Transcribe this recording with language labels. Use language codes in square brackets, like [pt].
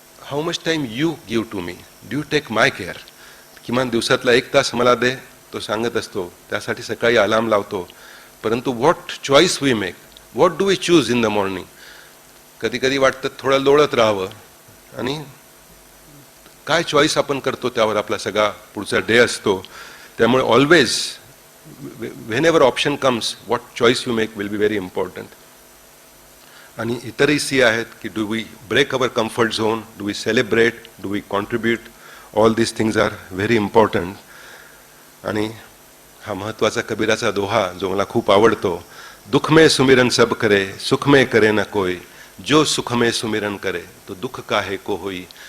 [en] How much time you give to me? Do you take my care? [mr] किमान दिवसातला 1 तास मला दे, तो सांगत असतो. त्यासाठी सकाळी अलार्म लावतो. परंतु [en] What choice we make, what do we choose in the morning? [mr] कधी कधी वाटतं थोडं लोळत राहावं, आणि काय चॉईस आपण करतो त्यावर आपला सगळा पुढचा डे असतो. [en] त्यामुळे always whenever option comes, what choice you make will be very important. [mr] आणि इतरही सी आहेत की [en] Do we break our comfort zone, do we celebrate, do we contribute. All these things are very important. [mr] आणि हा महत्त्वाचा कबीराचा Doha जो मला खूप आवडतो, [hi] दुख में सुमिरन सब करे, सुख में करे न कोई, जो सुख में सुमिरन करे तो दुःख काहे को होई.